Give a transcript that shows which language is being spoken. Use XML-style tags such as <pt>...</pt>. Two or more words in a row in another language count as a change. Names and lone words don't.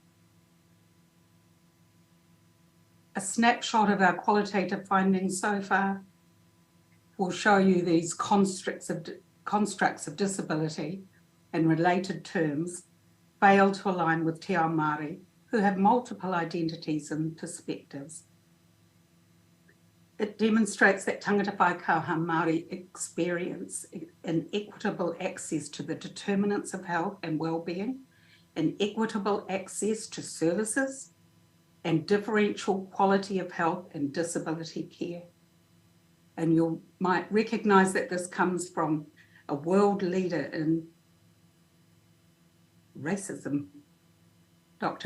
<en>A snapshot of our qualitative findings so far will show you these constructs of disability and related terms fail to align with</en> <mi>Te Ao Māori,</mi> <en>who have multiple identities and perspectives. It demonstrates that</en> <mi>tangata whaikaha Māori</mi> <en>experience an equitable access to the determinants of health and well-being, an equitable access to services, and differential quality of health and disability care. And you might recognise that this comes from a world leader in racism, Dr.</en>